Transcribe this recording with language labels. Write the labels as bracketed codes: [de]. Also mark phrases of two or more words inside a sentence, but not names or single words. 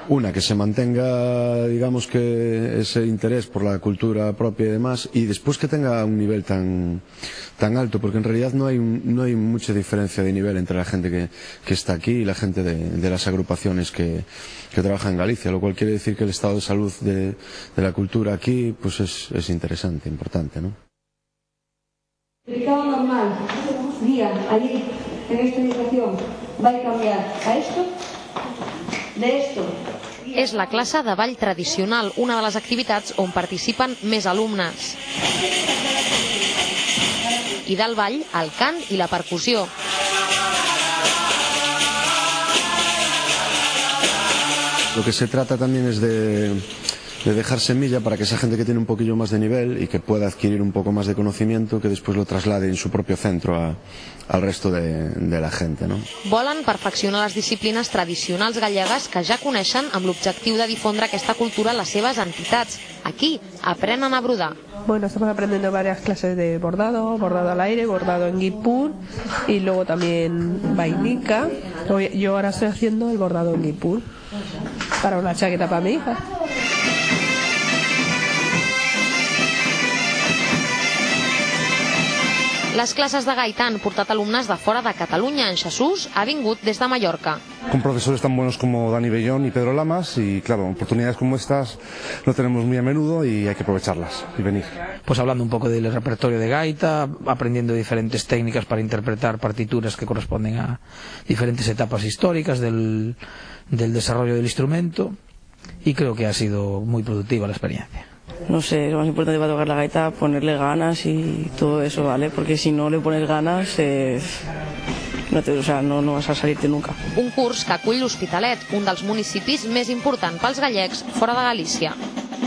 [es] Una, que se mantenga, digamos, que ese interés por la cultura propia y demás, y después que tenga un nivel tan alto, porque en realidad no hay mucha diferencia de nivel entre la gente que está aquí y la gente de las agrupaciones que trabajan en Galicia, lo cual quiere decir que el estado de salud de la cultura aquí pues es interesante, importante, ¿no? Explicado normal, día, allí, en esta educación, va a cambiar a esto, de esto. [ca] És la classe de ball tradicional, una de les activitats on participen més alumnes. I del ball, el cant i la percussió. [es] Lo que se trata también es de dejar semilla para que esa gente que tiene un poquillo más de nivel y que pueda adquirir un poco más de conocimiento, que después lo traslade en su propio centro al resto de la gente, ¿no? [ca] Volen perfeccionar les disciplines tradicionals gallegues que ja coneixen amb l'objectiu de difondre aquesta cultura a les seves entitats. Aquí aprenen a brodar. Bueno, [es] estamos aprendiendo varias clases de bordado, bordado al aire, bordado en guipur y luego también vainica. Yo ahora estoy haciendo el bordado en guipur para una chaqueta para mi hija. [ca] Les classes de gaita han portat alumnes de fora de Catalunya. En Jesús ha vingut des de Mallorca. [es] Con profesores tan buenos como Dani Bellón y Pedro Lamas, y claro, oportunidades como estas no tenemos muy a menudo y hay que aprovecharlas y venir. Pues hablando un poco del repertorio de gaita, aprendiendo diferentes técnicas para interpretar partituras que corresponden a diferentes etapas históricas del desarrollo del instrumento, y creo que ha sido muy productiva la experiencia. No sé, lo más importante para tocar la gaita, ponerle ganas y todo eso, ¿vale? Porque si no le pones ganas, no vas a salirte nunca. [ca] Un curs que acull l'Hospitalet, un dels municipis més importants pels gallecs fora de Galícia.